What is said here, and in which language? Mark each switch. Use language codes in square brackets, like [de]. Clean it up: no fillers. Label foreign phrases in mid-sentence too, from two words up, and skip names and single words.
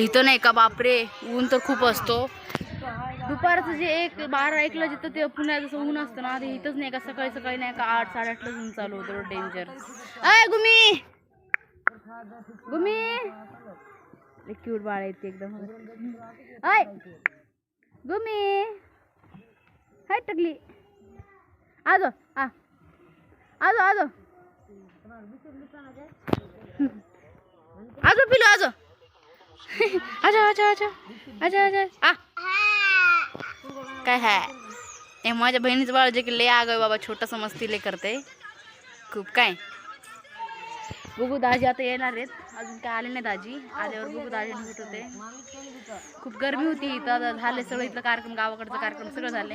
[mr] इथं नाही का बापरे ऊन तर खूप असतो. दुपारचं जे 12-1ला जिथं ते पुण्यात जसं ऊन असतं ना, ते इथंच नाही का सकाळी सकाळी नाही का 8-8:30लाच ऊन चालू होतं. डेंजर. अय गुमी गुमी क्यूट बाळ आहे ते एकदम. अय गुमी हाय टकली आजो आजो आजो आजो पिलो आजो आजा आजा आजा आजा आजा आ काय है हे माझ्या बहिणीचं बाळ जे की लय आगं बाबा, छोटंसं मस्ती लय करते खूप. काय बघू दाजी आता येणार आहेत, अजून काय आले नाही दाजी. आल्यावर बघू दाजी भेट होते. खूप गरमी होती इथं. आता झाले सगळं इथलं कार्यक्रम, गावाकडचं कार्यक्रम सगळं झाले.